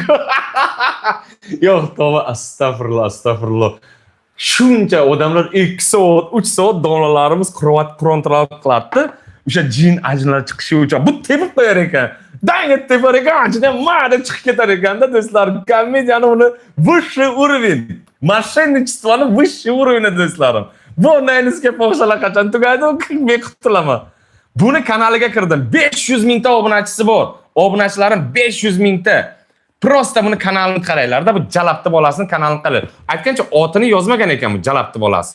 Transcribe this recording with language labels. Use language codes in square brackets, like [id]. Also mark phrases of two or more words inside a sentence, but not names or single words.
[uz] Yo'q, tova, astagfirullah. Shuncha odamlar 2 soat, 3 soat domlalarimiz Qur'on tilovat qiladi. o'sha jin ajinlar chiqishi uchun bu tepib qo'yar ekan. Dang etib tepar ekan, anchadan ma'da chiqib ketar ekanda do'stlar. Komediyani uni [ru] высший уровень. Mошенничествоni высший уровень do'stlarim. [uz] Bu onlaynizga fohishalar qachon tugaydi, men qutulaman. Buni kanaliga kirdim. 500 mingta obunachisi bor. Obunachilarim 500 mingta. Prosta buni kanalini qaranglar-da, bu jalabti bolasini kanalini qarang. Aytgancha otini yozmagan ekan bu jalabti bolasi.